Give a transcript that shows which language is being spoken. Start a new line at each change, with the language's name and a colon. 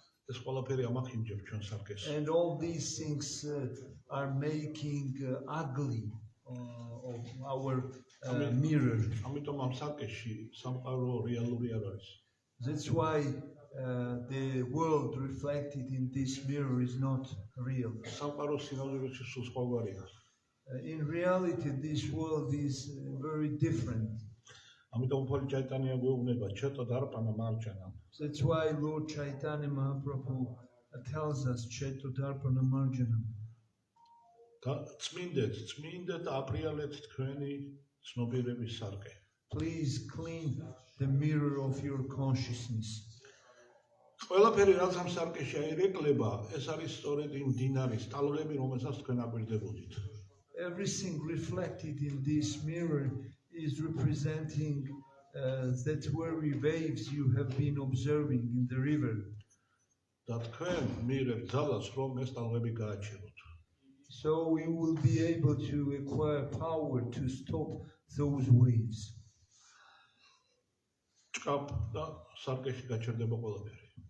Georgian: ეს ყველაფერი ამახინჯებს ჩვენ სარკეს.
English: And all these things are making ugly of our mirror.
Georgian: ამიტომ ამ სარკეში სამყარო რეალური არ არის.
English: That's why the world reflected in this mirror is not real.
Georgian: სამყარო სინამდვილეში სულ სხვაგვარია.
English: In reality, this world is very different.
Georgian: ამიტომ ფოლი ჩაიტანია გვეუბნება ჩეტო დარპანა მარჯანა.
English: That's why Lord Chaitanya Mahaprabhu tells us Cheto Darpana Marjana.
Georgian: წმინდეთ აპრიალეთ თქვენი ცნობიერების სარკე.
English: Please clean the mirror of your consciousness.
Georgian: ყველაფერი რაც ამ სარკეში აირეკლება, ეს არის სწორედ იმ დინარის ტალღები, რომელსაც თქვენ აკვირდებოდით.
English: Everything reflected in this mirror is representing that very waves you have been observing in the river.
Georgian: და თქვენ მიიღებთ ძალას, რომ ეს ტალღები გააჩეროთ.
English: So we will be able to acquire power to stop those waves.
Georgian: ჭკაპ და სარკეში გაჩერდება ყველაფერი.